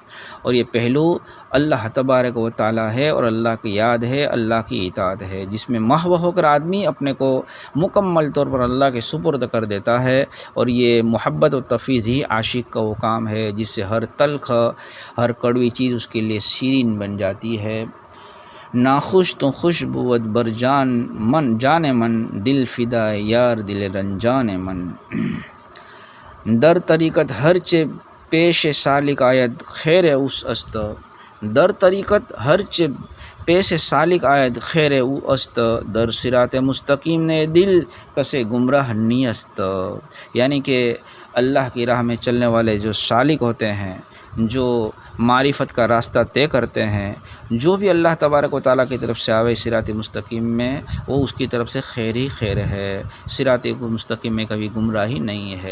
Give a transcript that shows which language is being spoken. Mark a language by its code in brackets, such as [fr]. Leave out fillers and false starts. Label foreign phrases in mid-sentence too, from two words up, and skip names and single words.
[ur] اور یہ پہلو [ar] اللہ تبارک و تعالیٰ [ur] ہے، اور اللہ کی یاد ہے، اللہ کی اطاعت ہے، جس میں محو ہو کر آدمی اپنے کو مکمل طور پر اللہ کے سپرد کر دیتا ہے۔ اور یہ محبت و تفویض ہی عاشق کا وہ کام ہے جس سے ہر تلخ، ہر کڑوی چیز اس کے لیے شیرین بن جاتی ہے۔ [fa] ناخوش تو خوش بود بر جان من، دل فدا یار دل رنجان من۔ در طریقت ہرچے پیش سالک آید خیر اوس است، در طریقت ہرچے پیش سالک آید خیر او است، در صراط مستقیم نے دل کسے گمراہ نی است۔ [ur] یعنی کہ اللہ کی راہ میں چلنے والے جو سالک ہوتے ہیں، جو معرفت کا راستہ طے کرتے ہیں، جو بھی [ar] اللہ تبارک و تعالیٰ [ur] کی طرف سے آوے صراط مستقیم میں، وہ اس کی طرف سے خیر ہی خیر ہے، صراط مستقیم میں کبھی گمراہی نہیں ہے۔